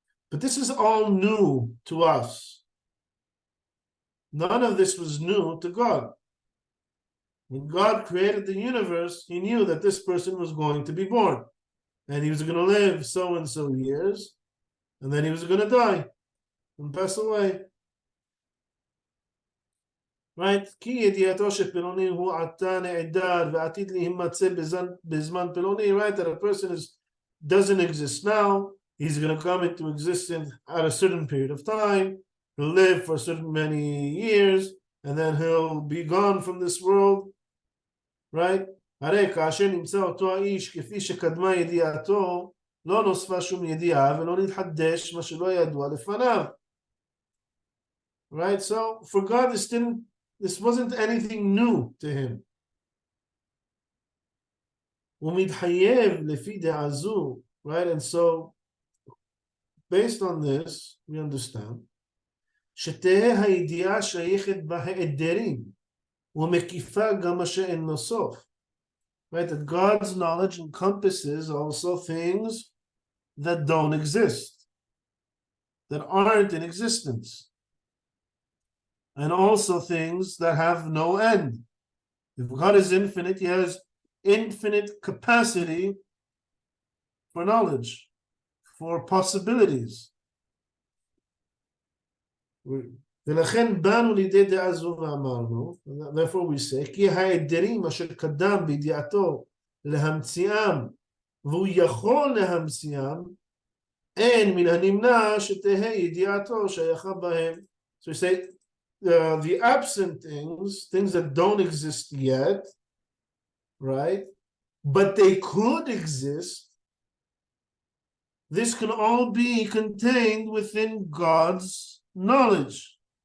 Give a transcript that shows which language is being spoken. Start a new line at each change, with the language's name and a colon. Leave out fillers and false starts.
English: But this is all new to us. None of this was new to God. When God created the universe, he knew that this person was going to be born. And he was going to live so and so years. And then he was going to die and pass away. Right?
Hebrew: כי ידיעתו שפלוני הוא עתה נעדר ועתיד להימצא בזמן פלוני, right?
English: That a person doesn't exist now, he's going to come into existence at a certain period of time, he'll live for certain many years, and then he'll be gone from this world, right?
Hebrew: הרי כאשר נמצא אותו האיש כפי שקדמה ידיעתו, לא נוספה שום ידיעה ולא נתחדש מה שלא ידוע לפניו.
English: Right? So for God, this wasn't anything new to him.
Hebrew: ומתחייב לפי דעה זו, right?
English: And so based on this, we understand
Hebrew: שתהא הידיעה שייכת בהיעדרים ומקיפה גם מה שאין סוף.
English: Right? That God's knowledge encompasses also things that don't exist, that aren't in existence, and also things that have no end. If God is infinite, he has infinite capacity for knowledge, for possibilities.
Hebrew: ולכן באנו לידי דעה זו ואמרנו,
English: therefore we say,
Hebrew: כי ההיעדרים אשר קדם בידיעתו להמציאם, והוא יכול להמציאם, אין מן הנמנע שתהא ידיעתו שייכה בהם.
English: So we say, the absent things that don't exist yet, right? But they could exist. This can all be contained within God's knowledge.